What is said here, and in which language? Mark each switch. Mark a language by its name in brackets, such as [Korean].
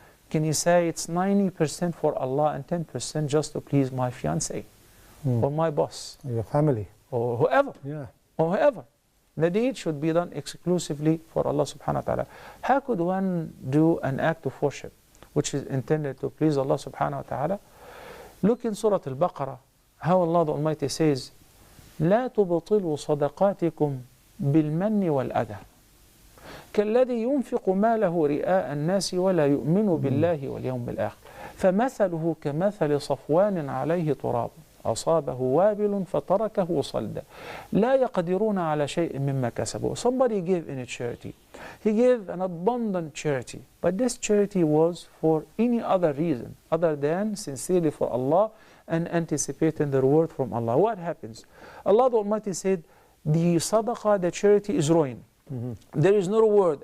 [English] Can you say it's 90% for Allah and 10% just to please my fiancé or my boss? Or your family. Or whoever. Yeah. Or whoever. The deed should be done exclusively for Allah subhanahu wa ta'ala. How could one do an act of worship which is intended to please Allah subhanahu wa ta'ala? Look in Surah Al-Baqarah, how Allah the Almighty says, [Arabic] لا تبطلوا صدقاتكم بالمن والأذى كالذي ينفق ماله رئاء الناس ولا يؤمن بالله واليوم الآخر فمثله كمثل صفوان عليه تراب أصابه وابل فتركه صلدا لا يقدرون على شيء مما كسبوا. [English] Somebody gave in a charity. He gave an abundant charity, but this charity was for any other reason other than sincerely for Allah and anticipating the reward from Allah. What happens? Allah the Almighty said, the sadaqah, the charity is ruined. There is no reward.